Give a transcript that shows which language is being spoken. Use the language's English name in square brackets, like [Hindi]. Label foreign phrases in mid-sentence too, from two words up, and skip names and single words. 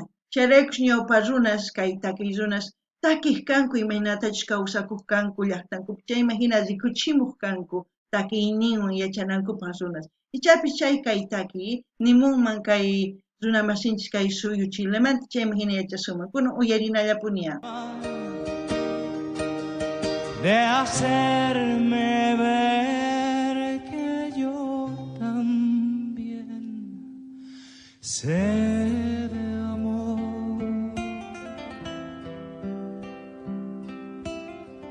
[Quechua] Chayraykush ñawpa runas kay takiy runas takiq kanku imaynatachus kawsakuq kanku llaqtankupi chayman hina rikuchimuq kanku takiyninwan yachanankupas runas. Ichapis chay kay takiy nimunman kay runa masinchis kay suyu Chilemanta chayman hina yachasuman. Kunan uyarinallapuniya. [Spanish] De hacerme ver que yo también sé de amor.